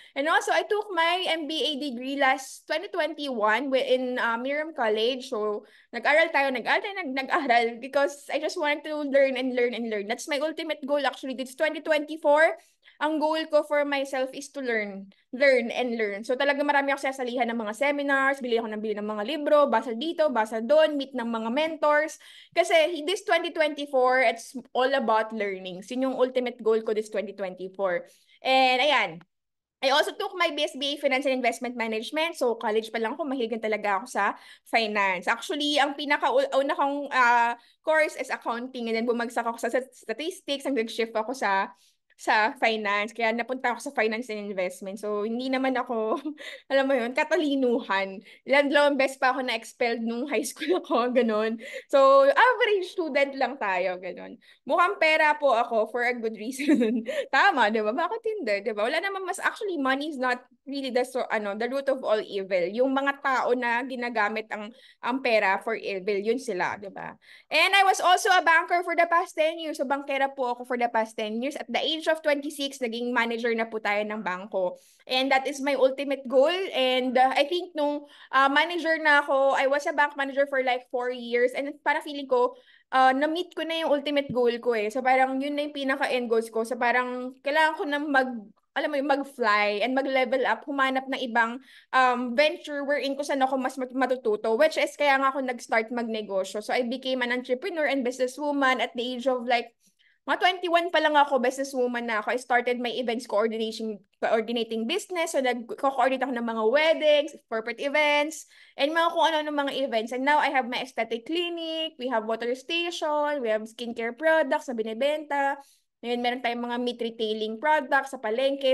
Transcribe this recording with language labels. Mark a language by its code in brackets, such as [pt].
[en] And also, I took my MBA degree last 2021 in Miriam College. So, [tl] nag-aral tayo [en] because I just wanted to learn and learn and learn. That's my ultimate goal actually. This 2024, [tl] ang goal ko [en] for myself is to learn and learn. [tl] So talaga marami ako sasalihan ng mga seminars, bili ng mga libro, basa dito, basa doon, meet ng mga mentors. [en] Kasi this 2024, it's all about learning. [tl] Yun yung ultimate goal ko [en] this 2024. And ayan, I also took my BSBA Finance and Investment Management. [tl] So, college pa lang ako, mahilig talaga ako sa finance. Actually, ang pinakauna kong course is accounting, and then bumagsak ako sa statistics, and nag-shift ako sa finance. Kaya napunta ako sa finance and investment. So, hindi naman ako, alam mo yun, katalinuhan. Ilang best pa ako na-expelled nung high school ako, ganun. So, average student lang tayo, ganun. Mukhang pera po ako [en] for a good reason. [tl] Tama, di ba? Bakit hindi, di ba? Wala naman actually, [en] money is not really the root of all evil. [tl] Yung mga tao na ginagamit ang pera for evil, yun sila, di ba? [en] And I was also a banker for the past 10 years. So, [tl] bankera po ako [en] for the past 10 years. [tl] At the age of 26, naging manager na po tayo ng bangko. [en] And that is my ultimate goal. And I think [tl] nung manager na ako, [en] I was a bank manager for like 4 years. [tl] And parang feeling ko, na-meet ko na yung ultimate goal ko eh. So parang yun na yung pinaka-end goals ko. So parang kailangan ko na alam mo yung mag-fly and mag-level up, humanap ng ibang venture wherein ko saan ako mas matututo, which is kaya nga ako nag-start magnegosyo. [en] So I became an entrepreneur and businesswoman at the age of like [tl] mga 21 pa lang ako, businesswoman na ako. [en] I started my events coordinating business. [tl] So, nag-coordinate ako ng mga weddings, corporate events, and mga kung ano ng mga events. [en] And now, I have my aesthetic clinic, we have water station, we have skincare products [tl] na binibenta. Ngayon, meron tayong mga meat retailing products sa palengke.